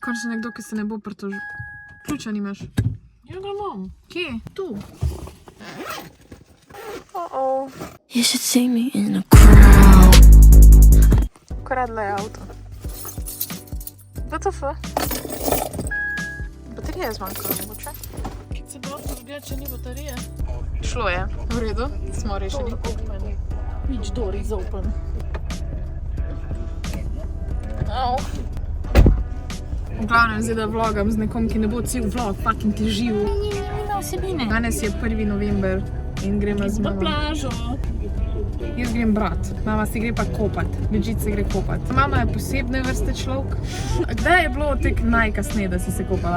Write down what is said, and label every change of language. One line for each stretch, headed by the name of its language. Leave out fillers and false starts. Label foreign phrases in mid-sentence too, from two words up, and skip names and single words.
Slovenian: Končno nekdo, ki se ne bo pritožil. Ključa nimaš? Ja ga imam. Kje? Tu.
English: You should see me in a crowd.
Slovenian: Ukradla je avto. WTF? Baterija je zmanjkala, mogoče? Kad se bo če ni baterije. Šlo je. V redu, smo rešili.
English: Door open. Which door is open? Au.
Slovenian: V glavnem zdaj, da vlogam z nekom, ki ne bo cel vlog fucking težil. Nima vsebine. Danes je 1. november in gremo z Na mamo. plažo. Jaz grem brat, mama si gre pa kopat, Večit se gre kopat. Mama je posebne vrste človek. Kdaj je bilo tek najkasneje, da si se kopala?